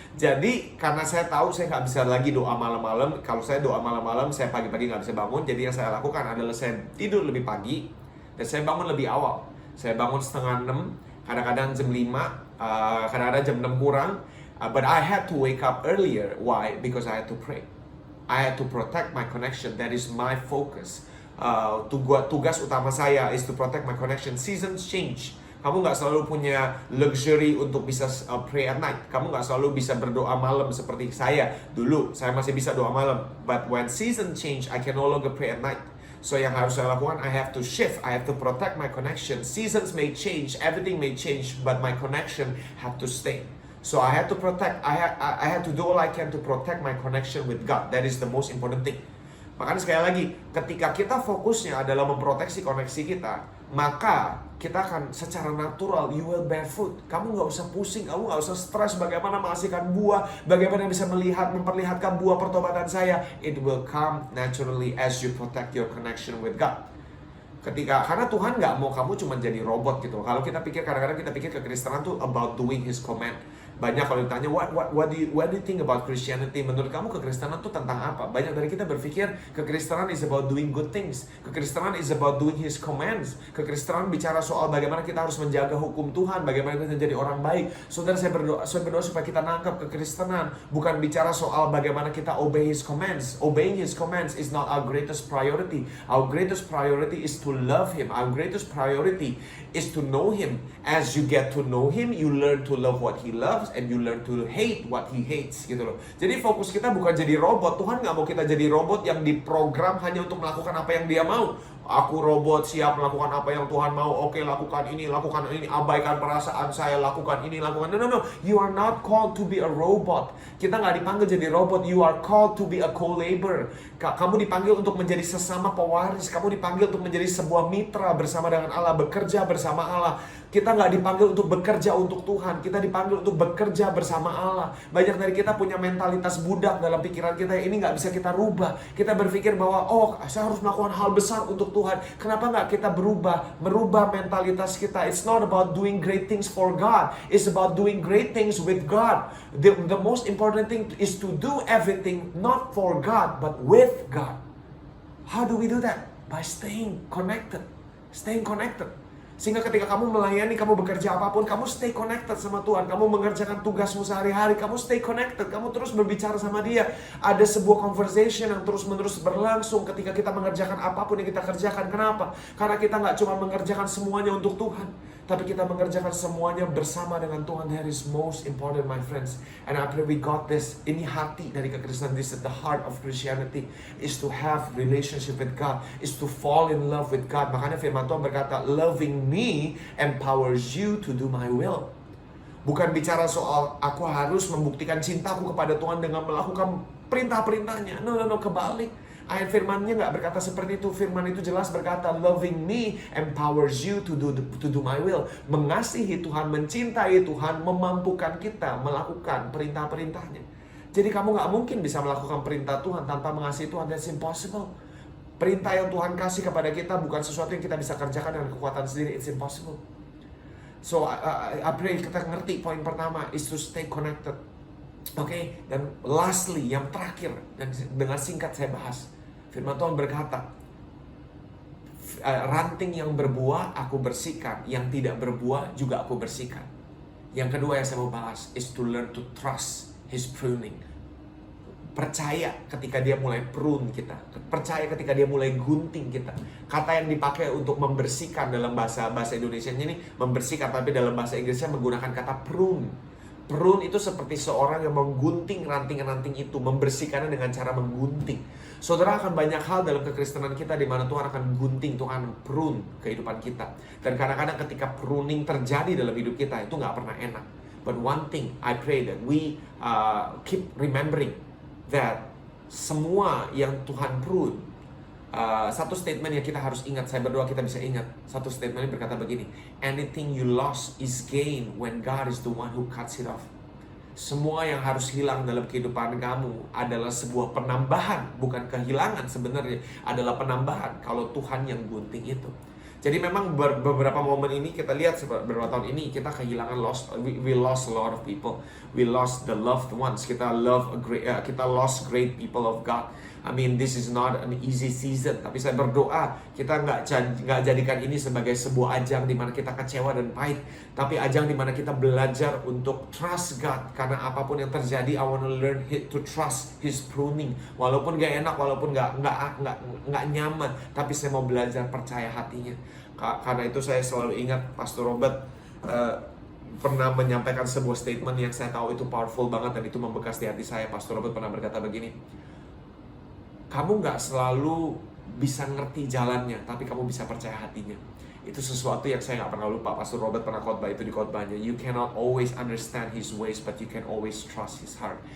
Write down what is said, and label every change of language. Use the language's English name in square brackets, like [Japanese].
[Indonesian] Jadi karena saya tahu saya nggak bisa lagi doa malam-malam. Kalau saya doa malam-malam, saya pagi-pagi nggak bisa bangun. Jadi yang saya lakukan adalah saya tidur lebih pagi dan saya bangun lebih awal. Saya bangun setengah 6, kadang-kadang jam 5, kadang-kadang jam 6 kurang. [English] But I had to wake up earlier. Why? Because I had to pray. I had to protect my connection. That is my focus. [Indonesian] Tugas utama saya [English] is to protect my connection. Seasons change. [Indonesian] Kamu nggak selalu punya luxury untuk bisa [English] pray at night. [Indonesian] Kamu nggak selalu bisa berdoa malam seperti saya. Dulu saya masih bisa doa malam. [English] But when season change, I can no longer pray at night. So [Indonesian] yang harus saya lakukan, [English] I have to shift. I have to protect my connection. Seasons may change, everything may change, but my connection have to stay. So I had to protect. I had to do all I can to protect my connection with God. That is the most important thing. [Indonesian] Makanya sekali lagi, ketika kita fokusnya adalah memproteksi koneksi kita, maka kita akan secara natural, [English] you will bear fruit. [Indonesian] Kamu nggak usah pusing, kamu nggak usah stres bagaimana menghasilkan buah, bagaimana bisa memperlihatkan buah pertobatan saya. [English] It will come naturally as you protect your connection with God. [Indonesian] Karena Tuhan nggak mau kamu cuma jadi robot gitu. Kalau kita pikir, kadang-kadang kita pikir kekristenan tuh [English] about doing His command. [Indonesian] Banyak kalau ditanya, [English] what do you think about Christianity? [Indonesian] Menurut kamu kekristenan itu tentang apa? Banyak dari kita berpikir kekristenan [English] is about doing good things. Kekristenan is about doing His commands. [Indonesian] Kekristenan bicara soal bagaimana kita harus menjaga hukum Tuhan, bagaimana kita menjadi orang baik. Saudara, saya berdoa supaya kita nangkap kekristenan bukan bicara soal bagaimana kita [English] obey His commands. Obeying His commands is not our greatest priority. Our greatest priority is to love Him. Our greatest priority is to know Him. As you get to know Him, you learn to love what He loves and you learn to hate what He hates, [Indonesian] gitu loh. Jadi fokus kita bukan jadi robot. Tuhan nggak mau kita jadi robot yang diprogram hanya untuk melakukan apa yang Dia mau. Aku robot siap melakukan apa yang Tuhan mau. Oke, lakukan ini, abaikan perasaan saya, lakukan ini, lakukan. [English] No. You are not called to be a robot. [Indonesian] Kita nggak dipanggil jadi robot. [English] You are called to be a co-labor. [Indonesian] Kamu dipanggil untuk menjadi sesama pewaris. Kamu dipanggil untuk menjadi sebuah mitra bersama dengan Allah, bekerja bersama Allah. Kita nggak dipanggil untuk bekerja untuk Tuhan. Kita dipanggil untuk bekerja bersama Allah. Banyak dari kita punya mentalitas budak dalam pikiran kita. Ini nggak bisa kita rubah. Kita berpikir bahwa, saya harus melakukan hal besar untuk Tuhan. Kenapa nggak kita merubah mentalitas kita? [English] It's not about doing great things for God. It's about doing great things with God. The most important thing is to do everything not for God, but with God. How do we do that? By staying connected. Staying connected. [Indonesian] Sehingga ketika kamu melayani, kamu bekerja apapun, kamu [English] stay connected [Indonesian] sama Tuhan. Kamu mengerjakan tugasmu sehari-hari, kamu [English] stay connected. [Indonesian] Kamu terus berbicara sama Dia. Ada sebuah conversation yang terus-menerus berlangsung ketika kita mengerjakan apapun yang kita kerjakan. Kenapa? Karena kita nggak cuma mengerjakan semuanya untuk Tuhan, tapi kita mengerjakan semuanya bersama dengan Tuhan. [English] That is most important, my friends. And I pray we got this. [Indonesian] Ini hati dari kekristenan. [English] This is the heart of Christianity. Is to have relationship with God. Is to fall in love with God. [Indonesian] Makanya firman Tuhan berkata, [English] loving me empowers you to do my will. [Indonesian] Bukan bicara soal aku harus membuktikan cintaku kepada Tuhan dengan melakukan perintah-perintahnya. No, kebalik. Ayat firmannya nggak berkata seperti itu. Firman itu jelas berkata, [English] loving me empowers you to do my will. [Indonesian] Mengasihi Tuhan, mencintai Tuhan, memampukan kita melakukan perintah-perintahnya. Jadi kamu nggak mungkin bisa melakukan perintah Tuhan tanpa mengasihi Tuhan. [English] That's impossible. [Indonesian] Perintah yang Tuhan kasih kepada kita bukan sesuatu yang kita bisa kerjakan dengan kekuatan sendiri. [English] It's impossible. So I pray [Indonesian] kita ngerti poin pertama [English] is to stay connected. [Indonesian] Oke, dan lastly, yang terakhir, dan dengan singkat saya bahas, firman Tuhan berkata, ranting yang berbuah aku bersihkan, yang tidak berbuah juga aku bersihkan. Yang kedua yang saya mau bahas [English] is to learn to trust His pruning. [Indonesian] Percaya ketika Dia mulai prune kita. Percaya ketika Dia mulai gunting kita. Kata yang dipakai untuk membersihkan dalam bahasa Indonesia ini membersihkan, tapi dalam bahasa Inggrisnya menggunakan kata prune. Prune itu seperti seorang yang menggunting ranting-ranting itu, membersihkannya dengan cara menggunting. Saudara, akan banyak hal dalam kekristenan kita di mana Tuhan akan gunting, Tuhan akan prune kehidupan kita. Dan kadang-kadang ketika pruning terjadi dalam hidup kita, itu nggak pernah enak. [English] But one thing, I pray that we keep remembering that [Indonesian] semua yang Tuhan prune, satu statement yang kita harus ingat, saya berdoa kita bisa ingat. Satu statement yang berkata begini, [English] anything you lost is gain when God is the one who cuts it off. [Indonesian] Semua yang harus hilang dalam kehidupan kamu adalah sebuah penambahan, bukan kehilangan sebenarnya, adalah penambahan kalau Tuhan yang gunting itu. Jadi memang beberapa momen ini kita lihat beberapa tahun ini kita kehilangan [English] we lost a lot of people. We lost the loved ones. Kita lost great people of God. I mean, this is not an easy season. [Indonesian] Tapi saya berdoa kita nggak jadikan ini sebagai sebuah ajang di mana kita kecewa dan pahit, tapi ajang di mana kita belajar untuk [English] trust God. [Indonesian] Karena apapun yang terjadi, [English] I want to learn to trust His pruning. [Indonesian] Walaupun gak enak, walaupun nggak nyaman, tapi saya mau belajar percaya hatinya. Karena itu saya selalu ingat Pastor Robert pernah menyampaikan sebuah statement yang saya tahu itu powerful banget dan itu membekas di hati saya. Pastor Robert pernah berkata begini, kamu gak selalu bisa ngerti jalannya, tapi kamu bisa percaya hatinya. Itu sesuatu yang saya gak pernah lupa. Pastor Robert pernah khotbah itu di khotbahnya. [English] You cannot always understand His ways, but you can always trust His heart.